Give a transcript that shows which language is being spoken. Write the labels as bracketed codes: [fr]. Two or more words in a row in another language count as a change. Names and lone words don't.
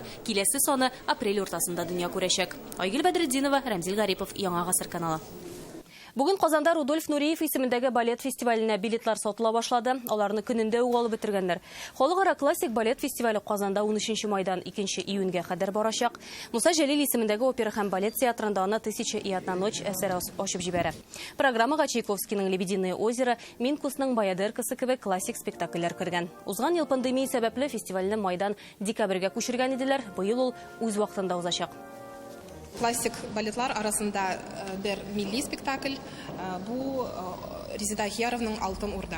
[tt] Киләсе саны апрель уртасында дөнья күрәчәк. Айгөл Бәдретдинова, Рамзил Гарипов, Яңа гасыр каналы. Бүген Казанда Рудольф Нуриев исемендәге балет фестиваленә билетлар сатыла башлады. Аларны көнендә үк алып бетергәннәр. Халыкара классик балет фестивале Казанда 13 майдан 2 июньгә кадәр барачак. Муса Җәлил исемендәге опера һәм балет театрында аны 1000 и одна ночь әсәре ачып җибәрә. Программага Чайковскийның Лебединое озеро, Минкусның Баядеркасы кебек классик спектакльләр кергән. Узган ел пандемия сәбәпле фестивальне майдан декабрьгә күчергән иделәр. Быел ул үз вакытында узачак. Классик балетлар арасында бер милли спектакль, бу Резида Ахияровның Алтын Урда.